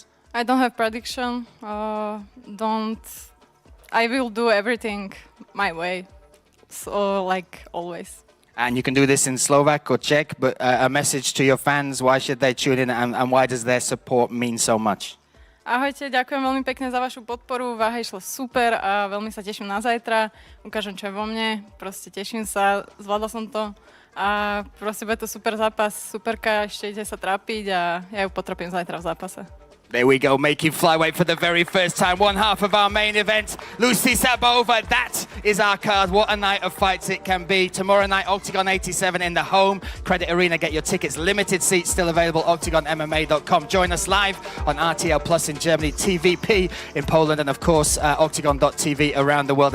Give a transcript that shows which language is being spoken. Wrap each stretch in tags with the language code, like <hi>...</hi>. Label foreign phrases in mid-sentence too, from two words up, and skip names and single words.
<en>I don't have prediction. I will do everything my way, so like always. And you can do this in Slovak or Czech, but a message to your fans, why should they tune in and why does their support mean so much?</en> <sk>Ahojte, ďakujem veľmi pekne za vašu podporu, váha išla super a veľmi sa teším na zajtra. Ukážem, čo je vo mne, proste teším sa, zvládla som to a proste bude to super zápas, superka, ešte ide sa trápiť a ja ju potropím zajtra v zápase.</sk> <en>There we go, making flyweight for the very first time. 1/2 of our main event, Lucy Zabova. That is our card. What a night of fights it can be. Tomorrow night, Octagon 87 in the Home Credit Arena. Get your tickets. Limited seats still available, octagonmma.com. Join us live on RTL Plus in Germany, TVP in Poland, and of course, octagon.tv around the world.</en>